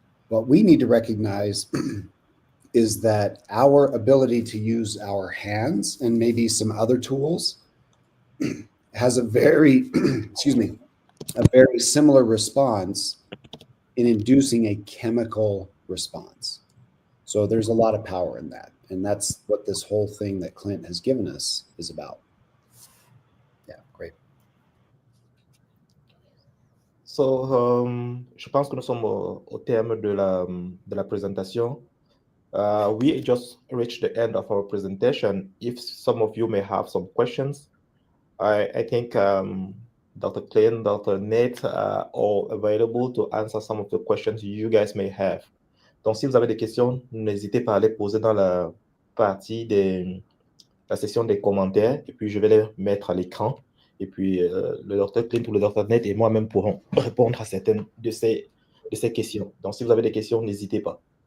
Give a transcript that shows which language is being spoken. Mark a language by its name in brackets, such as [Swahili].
[English] What we need to recognize is that our ability to use our hands and maybe some other tools has a very, a very similar response in inducing a chemical response. So there's a lot of power in that. And that's what this whole thing that Clint has given us is about. Yeah, great. [French] So, je pense que nous sommes au terme de la présentation. [English] We just reached the end of our presentation. If some of you may have some questions, I think Dr. Clint, Dr. Nate are all available to answer some of the questions you guys may have. [French] Donc, si vous avez des questions, n'hésitez pas à les poser dans la partie la section des commentaires, et puis je vais les mettre à l'écran. Et puis, le Dr. Clint ou le Dr. Nate et moi-même pourrons répondre à certaines de ces questions. Donc, si vous avez des questions, n'hésitez pas.